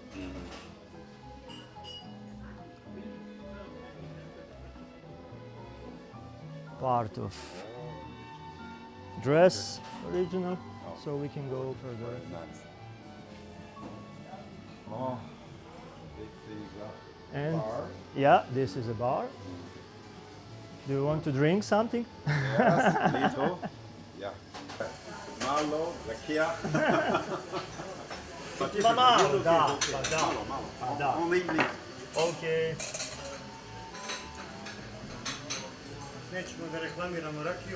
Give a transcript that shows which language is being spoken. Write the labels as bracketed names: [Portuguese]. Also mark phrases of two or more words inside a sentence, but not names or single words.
[English] Part of dress original, so we can go further. Nice. Oh. This is a And bar. yeah, this is a bar. Do you want to drink something? Yes, little. Yeah. [Serbian] Malo, rakia. Malo, da, da. [English] Only this. Okay. [Serbian] Nećemo da reklamiramo rakiju.